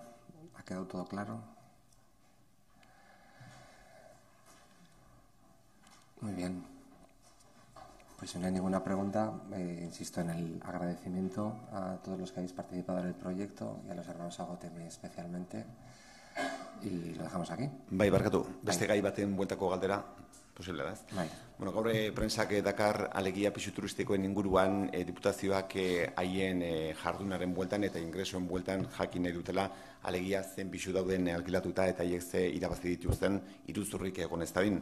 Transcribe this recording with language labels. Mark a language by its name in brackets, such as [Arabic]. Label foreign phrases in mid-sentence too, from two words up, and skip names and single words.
[Spanish] ¿Ha quedado todo claro? Muy bien. Pues si no hay ninguna pregunta, insisto en el agradecimiento a todos los que habéis participado en el proyecto y a los hermanos Agote muy especialmente. Y lo dejamos aquí. [Basque] Bai, barkatu, beste gai baten bueltako galdera, posible da, ez? Bai. Bueno, gaur prentsak dakar alegia pisu turistikoen inguruan diputazioak haien jardunaren bueltan eta ingresoen bueltan jakin nahi dutela alegia zen pisu dauden alkilatuta eta haiek ze irabazi dituzten iruzurrik egon ez dadin.